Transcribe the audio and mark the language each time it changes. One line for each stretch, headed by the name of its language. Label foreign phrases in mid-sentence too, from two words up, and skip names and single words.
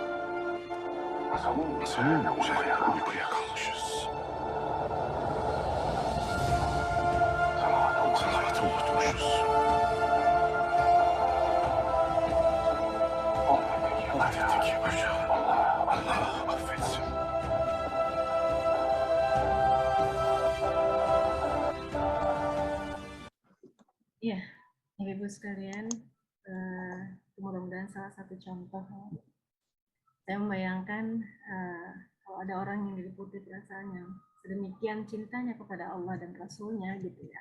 Turkish: Masamın üzerinde uykuya kalmışız. Salavatı unutmuşuz. Affettik paşa. Allah affetsin.
Indonesian: Iya, Ibu sekalian, mudah-mudahan salah satu contoh. Saya membayangkan kalau ada orang yang diliputi perasaan yang sedemikian cintanya kepada Allah dan Rasulnya gitu ya.